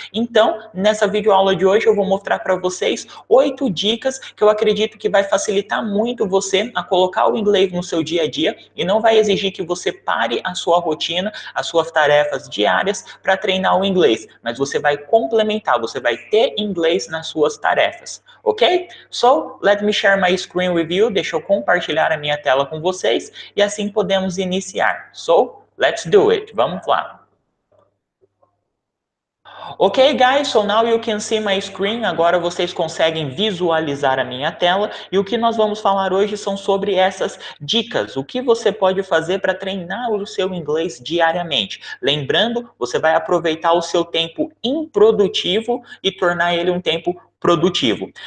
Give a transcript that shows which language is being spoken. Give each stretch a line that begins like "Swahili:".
Portuguese: Então, nessa videoaula de hoje eu vou mostrar para vocês 8 dicas que eu acredito que vai facilitar muito você a colocar o inglês no seu dia a dia e não vai exigir que você pare a sua rotina, as suas tarefas diárias para treinar o inglês, mas você vai complementar, você vai ter inglês nas suas tarefas, ok?
English: So, let me share my screen with you,
Portuguese: deixa eu compartilhar a minha tela com vocês e assim podemos iniciar.
English: So, let's do it,
Portuguese: vamos lá.
English: Ok, guys, so now you can see my screen.
Portuguese: Agora vocês conseguem visualizar a minha tela e o que nós vamos falar hoje são sobre essas dicas. O que você pode fazer para treinar o seu inglês diariamente. Lembrando, você vai aproveitar o seu tempo improdutivo e tornar ele um tempo produtivo.